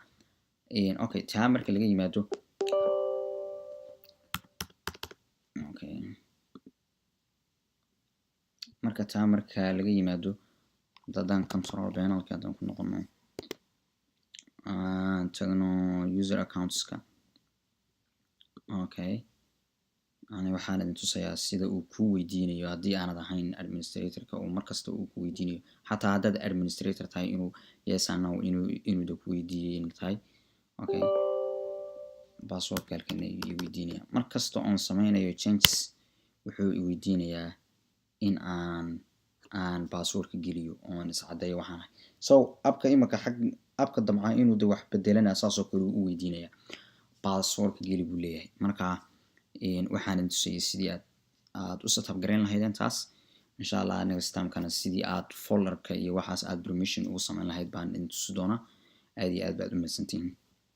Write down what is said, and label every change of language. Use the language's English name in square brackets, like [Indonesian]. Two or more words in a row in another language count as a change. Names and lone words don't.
[Somali] Okay, taa marka laga yimaado haddaan [English] control panelka [Somali] haddaan ku noqono tagno [English] user accountska. [Somali] Okay, waxaan idin tusayaa sida uu kuu weydiinayo haddii aanad ahayn administratorka, uu markasta uu ku weydiinayo xataa haddaad administrator tahay inuu [English] yes and no [Somali] inuu ku weydiiyay tahay. Okay, passwordka halkan ayuu i weydiinayaa markasta oon sameynayo changes, wuxuu i weydiinayaa in aan passwordka geliyo oon iscadeeyo waxaan ahay. So abka imika abka damca inuu wax bedelana saasoo kale u weydiinayaa passwordka geli buu leeyahay. Marka waxaan idin tusayay sidii aad u setup gareyn lahaydeen taas. [Arabic] إن شاء الله [English] next time-kana [Somali] sidii aad folderka iyo waxaas aad permission ugu samayn lahayd baan idin tusi doonaa. aad iyo aad baad u mahadsantihiin.